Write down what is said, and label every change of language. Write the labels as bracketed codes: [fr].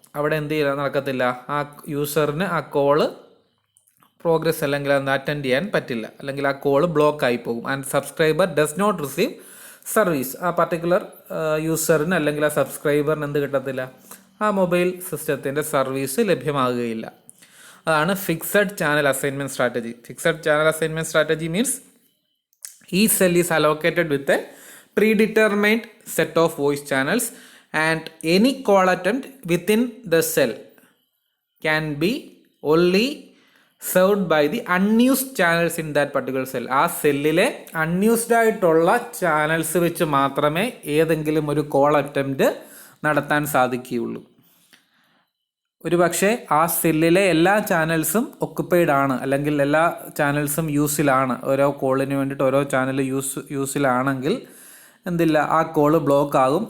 [ml] അവിടെ എന്ത് ചെയ്യാൻ നടക്കത്തില്ല, ആ യൂസറിന് ആ കോള് പ്രോഗ്രസ് അല്ലെങ്കിൽ അത് അറ്റൻഡ് ചെയ്യാൻ പറ്റില്ല, അല്ലെങ്കിൽ ആ കോള് ബ്ലോക്ക് ആയി പോകും. [en] And subscriber does not receive service. [ml] ആ പർട്ടിക്കുലർ യൂസറിന് അല്ലെങ്കിൽ ആ സബ്സ്ക്രൈബറിന് എന്ത് കിട്ടത്തില്ല, ആ മൊബൈൽ സിസ്റ്റത്തിൻ്റെ സർവീസ് ലഭ്യമാകുകയില്ല. അതാണ് fixed channel assignment strategy. [en] Fixed channel assignment strategy means each cell is allocated with a predetermined set of voice channels, and any call attempt within the cell can be only served by the unused channels in that particular cell. [ml] ആ സെല്ലിലെ unused ആയിട്ടുള്ള channels വെച്ച് മാത്രമേ ഏതെങ്കിലും ഒരു call attempt നടത്താൻ സാധിക്കുകയുള്ളൂ. ഒരു പക്ഷേ ആ സെല്ലിലെ എല്ലാ ചാനൽസും ഒക്കുപ്പൈഡ് ആണ്, അല്ലെങ്കിൽ എല്ലാ ചാനൽസും യൂസിലാണ്, ഓരോ കോളിന് വേണ്ടിയിട്ട് ഓരോ ചാനൽ യൂസിലാണെങ്കിൽ എന്തില്ല, ആ കോള് ബ്ലോക്ക് ആകും.